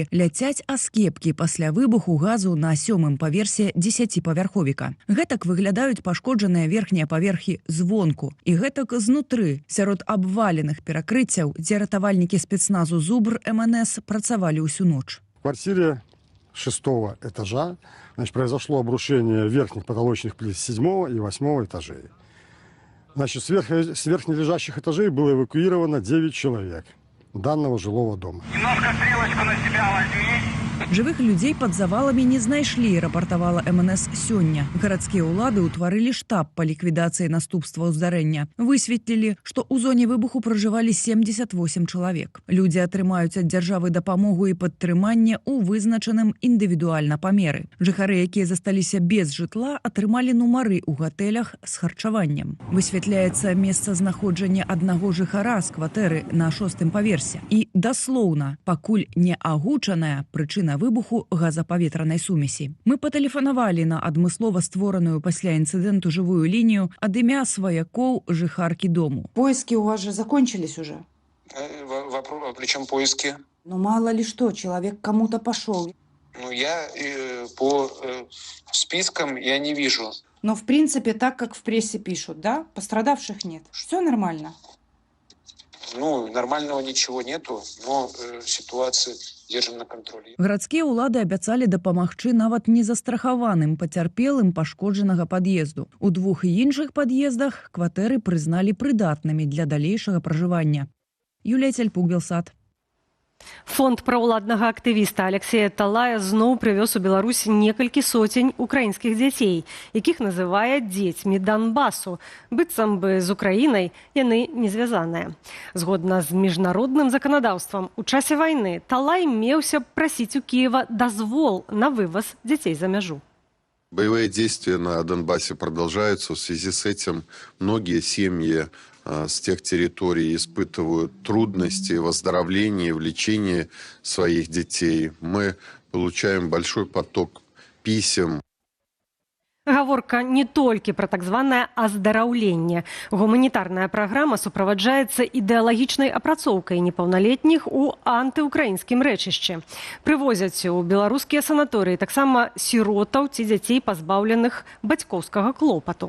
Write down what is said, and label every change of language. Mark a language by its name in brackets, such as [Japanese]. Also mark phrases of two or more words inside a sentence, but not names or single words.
[Belarusian] Ляцяць аскепкі пасля выбуху газу на 7-м паверсе 10-павярховіка. Гэтак выглядаюць пашкоджаныя верхнія паверхі звонку. І гэтак знутры, сярод абваленых перакрыццяў, дзе ратавальнікі спецназу «Зубр» МНС працавалі ўсю ноч. [Russian] В квартире 6-го этажа произошло обрушение верхних потолочных плит 7-го и 8-го этажей. Значит, с верхнележащих этажей было эвакуировано 9 человек данного жилого дома. Немножко стрелочку на себя возьми. [Belarusian] Жывых людзей пад заваламі не знайшлі, рапартавала МНС сёння. Гарадскія ўлады ўтварылі штаб па ліквідацыі наступстваў здарэння. Высветлілі, што ў зоне выбуху пражывалі 78 чалавек. Людзі атрымаюць ад дзяржавы дапамогу і падтрыманне ў вызначаным індывідуальна памеры. Жыхары, якія засталіся без жытла, атрымалі нумары ў гатэлях з харчаваннем. Высвятляецца месцазнаходжанне аднаго жыхара з кватэры на 6-м паверсе. І даслоўна, пакуль не агучаная прычына выбуху газапаветранай сумесі. Мы патэлефанавалі на адмыслова створаную пасля інцыдэнту жывую лінію ад імя сваякоў жыхаркі дому. [Russian] Поиски у вас же закончились уже? Причем поиски? Ну, мало ли что, человек кому-то пошел. Ну, я по спискам я не вижу. Но, в принципе, так, как в прессе пишут, да? Пострадавших нет. Все нормально? Ну, нормального ничего нету, но ситуацию держим на контроле. [Belarusian] Гарадскія ўлады абяцалі дапамагчы нават незастрахаваным пацярпелым пашкоджанага пад'езду. У 2 іншых пад'ездах кватэры прызналі прыдатнымі для далейшага пражывання. Юлія Цальпук, Белсат. Фонд праўладнага актывіста Алексея Талая зноў прывёз у Беларусь некалькі соцень украінскіх дзяцей, якіх называе дзецьмі Донбасу. Быццам бы з Украінай яны не звязаныя. Згодна з міжнародным заканадаўствам, у часе вайны Талай меўся прасіць у Киева дазвол на вываз дзяцей за мяжу. [Russian] Боевые действия на Донбассе продолжаются. В связи с этим многие семьи с тех территорий испытывают трудности в оздоровлении, в лечении своих детей. Мы получаем большой поток писем. [Belarusian] Гаворка не толькі пра так званае аздараўленне. Гуманітарная праграма суправаджаецца ідэалагічнай апрацоўкай непаўналетніх у антыукраінскім рэчышчы. Прывозяць у беларускія санаторыі таксама сіротаў ці дзяцей, пазбаўленых бацькоўскага клопату.